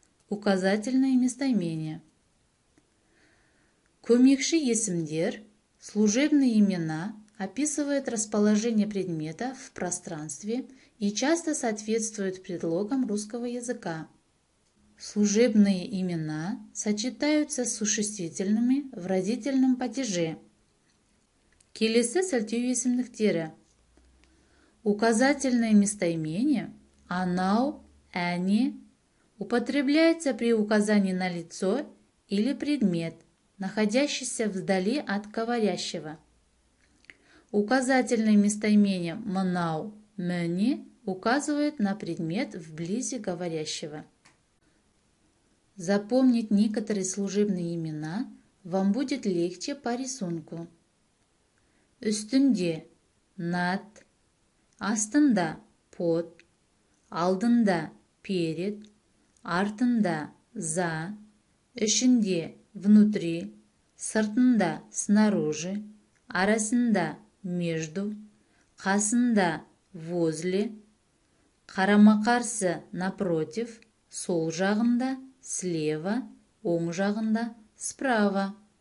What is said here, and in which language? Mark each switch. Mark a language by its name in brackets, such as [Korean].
[Russian] Указательные местоимения. [Kazakh] Көмекші есімдер, [Russian] служебные имена, описывают расположение предмета в пространстве и часто соответствуют предлогам русского языка. Служебные имена сочетаются с существительными в родительном падеже. [Kazakh] Келесі сілтеу есімдіктері. [Russian] Указательное местоимение [Kazakh] анау, әне [Russian] употребляется при указании на лицо или предмет, находящийся вдали от говорящего. Указательное местоимение [Kazakh] мынау, міне [Russian] указывает на предмет вблизи говорящего. Запомнить некоторые служебные имена вам будет легче по рисунку. [Kazakh] Үстінде, [Russian] над, [Kazakh] астында, [Russian] под, [Kazakh] алдында, [Russian] перед, [Kazakh] артында, [Russian] за, [Kazakh] ішінде, [Russian] внутри, [Kazakh] сыртында, [Russian] снаружи, [Kazakh] арасында, [Russian] между, [Kazakh] қасында, [Russian] возле, [Kazakh] қарама-қарсы, [Russian] напротив, [Kazakh] сол жағында, [Russian] слева, [Kazakh] оң жағында, [Russian] справа.